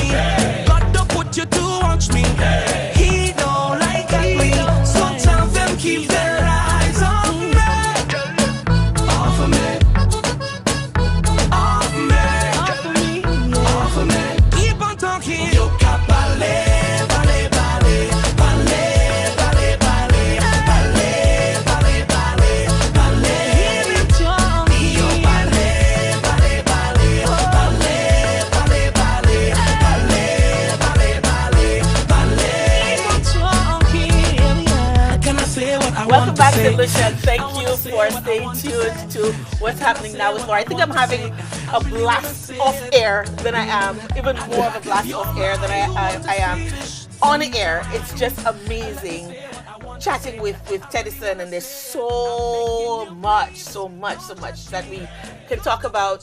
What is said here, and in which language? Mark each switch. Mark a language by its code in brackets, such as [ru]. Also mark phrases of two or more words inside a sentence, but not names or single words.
[en] God don't put you to watch me. He don't like me. So tell them keep their eyes on me. Off of me. Off me. Off me. Keep on talking. [es] Yo, capale, vale, vale, vale, vale, vale, vale, vale, vale, vale. [en] Hear me talking. [es] Yo, vale, vale, vale, vale, vale, vale, vale, vale, vale. [en] Keep on talking. Can I say what I Welcome want back to to say? Lucia. Thank you for staying tuned to what's happening now with Laura. I think I'm having a blast off air than I am, even more of a blast off air than I am on air. It's just amazing chatting with Teddyson, and there's so much that we can talk about.